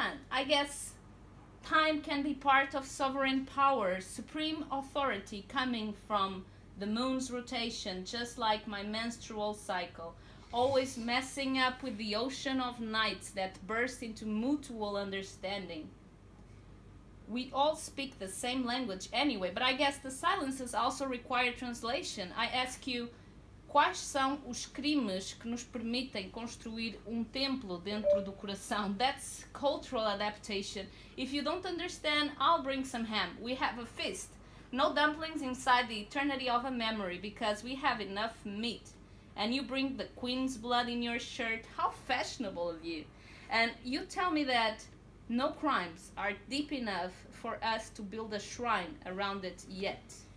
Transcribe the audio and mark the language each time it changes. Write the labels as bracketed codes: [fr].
[en] I guess time can be part of sovereign power, supreme authority coming from the moon's rotation, just like my menstrual cycle, always messing up with the ocean of nights that burst into mutual understanding. We all speak the same language anyway, but I guess the silences also require translation. I ask you, [pt] quais são os crimes que nos permitem construir templo dentro do coração? [en] That's cultural adaptation. If you don't understand, I'll bring some ham. We have a feast. No dumplings inside the eternity of a memory because we have enough meat. And you bring the queen's blood in your shirt. How fashionable of you. And you tell me that no crimes are deep enough for us to build a shrine around it yet.